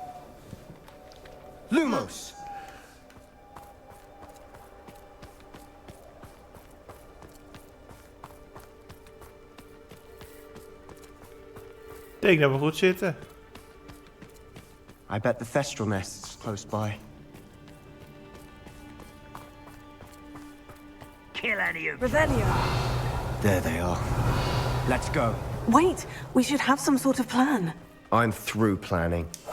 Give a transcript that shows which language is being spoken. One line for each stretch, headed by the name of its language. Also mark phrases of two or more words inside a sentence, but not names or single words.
Dutch: Lumos! Ik denk dat we goed zitten.
English: I bet the Thestral nest's close by. Kill any of them. Revelio. There they are. Let's go. Wait, we should have some sort of plan. I'm through planning.